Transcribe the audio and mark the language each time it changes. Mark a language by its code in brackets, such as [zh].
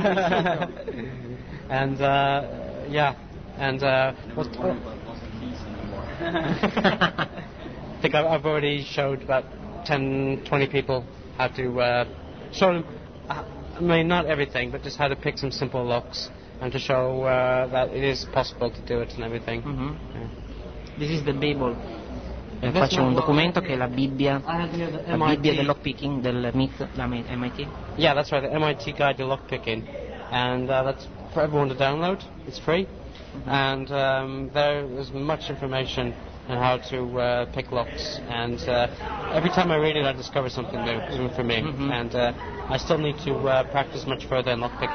[en] And I think I've already showed about 10-20 people how to show them, I mean, not everything, but just how to pick some simple locks and to show that it is possible to do it and everything. Mm-hmm. Yeah. This is the Bible. [it] Faccio un documento che è la Bibbia, del lockpicking, del myth, la MIT. [en] Yeah, that's right, the MIT Guide to Lockpicking. And that's for everyone to download, it's free. Mm-hmm. And there is much information on how to pick locks. And every time I read it, I discover something new, even for me. Mm-hmm. And I still need to practice much further in lockpicking.